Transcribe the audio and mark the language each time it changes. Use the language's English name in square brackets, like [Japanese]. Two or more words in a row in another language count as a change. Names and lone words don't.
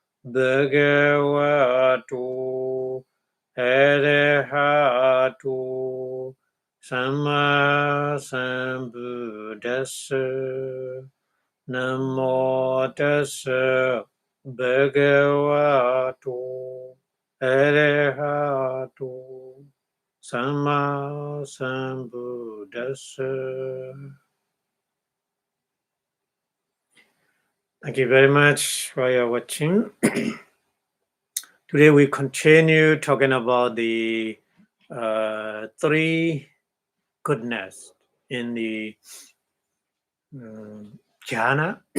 [Pali] Bhagavato Arahato Samma Sambuddhassa Namo Tassa Bhagavato Arahato Samma Sambuddhassa. [English] Thank you very much for your watching. Today we continue talking about the 3 goodness in the jhana.